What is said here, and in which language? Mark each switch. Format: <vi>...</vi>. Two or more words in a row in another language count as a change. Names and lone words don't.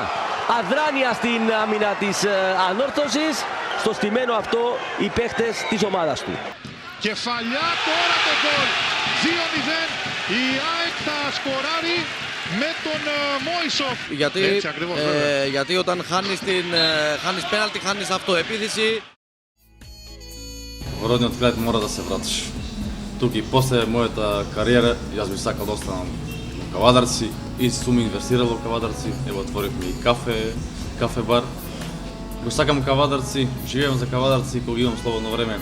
<el>Αδράνεια στην άμυνα της ανόρθωσης, στο στημένο αυτό οι παίχτες της ομάδας του. Κεφαλιά, τώρα το γκολ. 2-0. Η ΑΕΚ θα σκοράρει με τον Μωυσόφ. Έτσι ακριβώς, γιατί όταν χάνεις πέναλτι, χάνεις αυτοεπίθεση.</el> <mk>Во родниот крај мора да се вратиш. Тука и после мојата кариера, јас би сакал да останам во Кавадарци и сум инвестирал во Кавадарци. Ево отворивме и кафе бар. Го сакам Кавадарци, живеам за Кавадарци, кога имам слободно време.</mk>